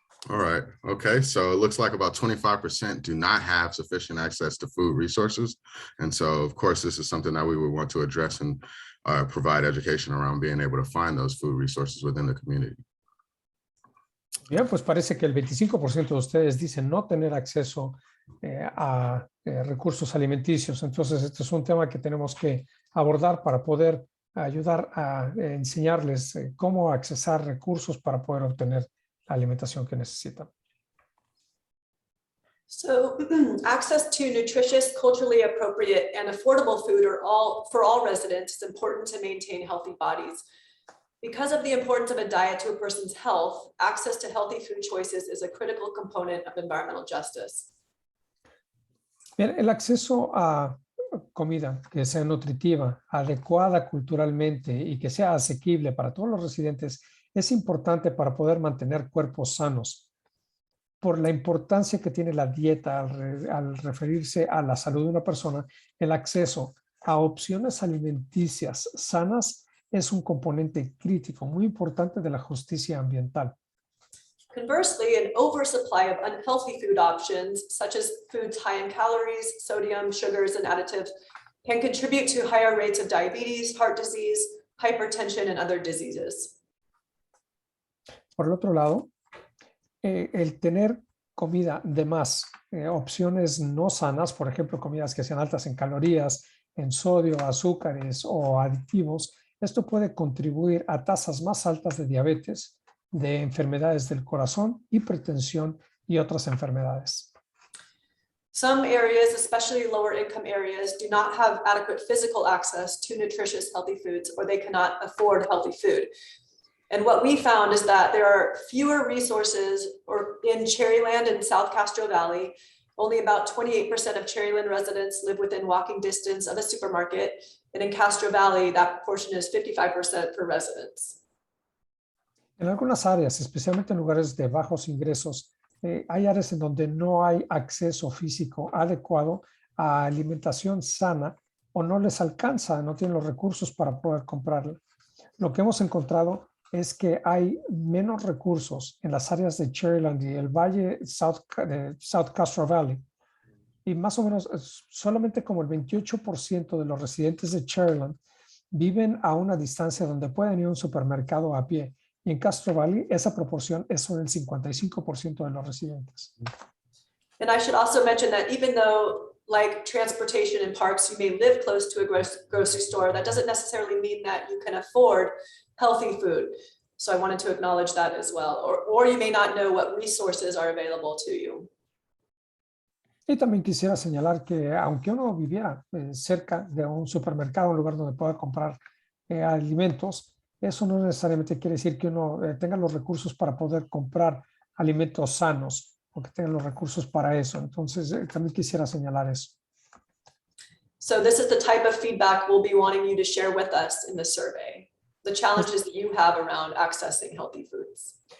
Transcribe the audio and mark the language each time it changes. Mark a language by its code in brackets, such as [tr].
[en] All right, okay, so it looks like about 25% do not have sufficient access to food resources. And so, of course, this is something that we would want to address and provide education around being able to find those food resources within the community. [es] Bien, pues parece que el 25% de ustedes dicen no tener acceso a recursos alimenticios. Entonces, este es un tema que tenemos que abordar para poder ayudar a enseñarles cómo accesar recursos para poder obtener la alimentación que necesitan. [en] So access to nutritious, culturally appropriate, and affordable food for all residents is important to maintain healthy bodies. Because of the importance of a diet to a person's health, access to healthy food choices is a critical component of environmental justice. [es] Bien, el acceso a comida que sea nutritiva, adecuada culturalmente y que sea asequible para todos los residentes es importante para poder mantener cuerpos sanos. Por la importancia que tiene la dieta al referirse a la salud de una persona, el acceso a opciones alimenticias sanas es un componente crítico, muy importante de la justicia ambiental. [en] Conversely, an oversupply of unhealthy food options, such as foods high in calories, sodium, sugars, and additives, can contribute to higher rates of diabetes, heart disease, hypertension, and other diseases. [es] Por el otro lado, el tener comida de más, opciones no sanas, por ejemplo, comidas que sean altas en calorías, en sodio, azúcares o aditivos, esto puede contribuir a tasas más altas de diabetes, de enfermedades del corazón, hipertensión y otras enfermedades. [en] Some areas, especially lower income areas, do not have adequate physical access to nutritious healthy foods, or they cannot afford healthy food. And what we found is that there are fewer resources in Cherryland and South Castro Valley. Only about 28% of Cherryland residents live within walking distance of a supermarket. And in Castro Valley, that proportion is 55% for residents. [es] En algunas áreas, especialmente en lugares de bajos ingresos, hay áreas en donde no hay acceso físico adecuado a alimentación sana o no les alcanza, no tienen los recursos para poder comprarla. Lo que hemos encontrado es que hay menos recursos en las áreas de Cherryland y el Valle South Castro Valley. Y más o menos solamente como el 28% de los residentes de Cherryland viven a una distancia donde pueden ir a un supermercado a pie. Y en Castro Valley esa proporción es sobre el 55% de los residentes. [en] And I should also mention that even though, like transportation in parks, you may live close to a grocery store, that doesn't necessarily mean that you can afford healthy food. So I wanted to acknowledge that as well. Or you may not know what resources are available to you. [es] Y también quisiera señalar que aunque uno viviera cerca de un supermercado, un lugar donde pueda comprar alimentos, eso no necesariamente quiere decir que uno tenga los recursos para poder comprar alimentos sanos o que tenga los recursos para eso. Entonces, también quisiera señalar eso. [en] So this is the type of feedback we'll be wanting you to share with us in the survey. The challenges that you have around accessing healthy foods.